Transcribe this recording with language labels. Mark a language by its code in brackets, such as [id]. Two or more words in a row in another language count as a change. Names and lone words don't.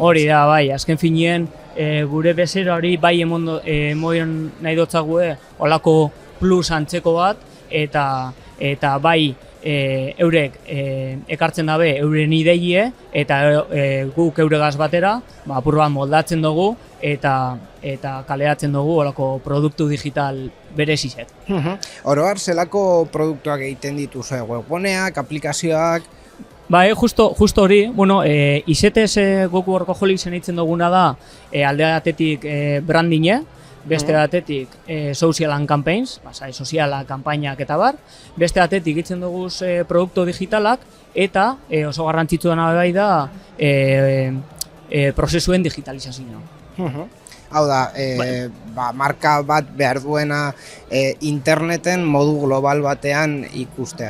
[eu] Hori da, bai, azken finean gure bezero hori bai emoion nahi dotzague olako plus antzeko bat eta bai eurek ekartzen dabe euren ideie eta guk euregaz batera apur bat moldatzen dugu eta kaleratzen dugu olako produktu digital berezizet. Oro har, zelako produktuak egiten dituzue, webguneak, aplikazioak? Bai, justo hori, izetez guk Workaholicsen eitzen duguna da alde batetik brandinge, beste batetik [en] social and campaigns, [eu] soziala, kanpainak eta bar, beste batetik egiten dugu produktu digitalak eta oso garrantzitsua bai da prozesuen digitalizazioa. Hau da, marka bat behar duena interneten modu global batean ikustea.